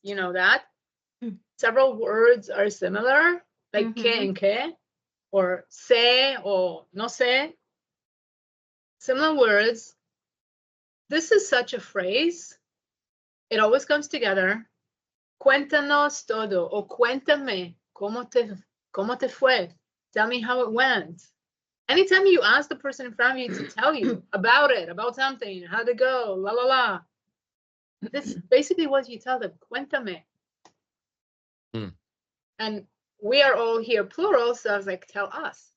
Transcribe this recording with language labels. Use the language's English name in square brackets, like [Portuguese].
[English] You know that. Several words are similar, like que and que, or sé or [Spanish] no sé. [English] Similar words. This is such a phrase. It always comes together. [Spanish] Cuéntanos todo, o cuéntame cómo te fue. [English] Tell me how it went. Anytime you ask the person in front of you to tell you about it, about something, how'd it go, la la la. This is basically what you tell them. Cuéntame. And we are all here plural, so I was like, tell us.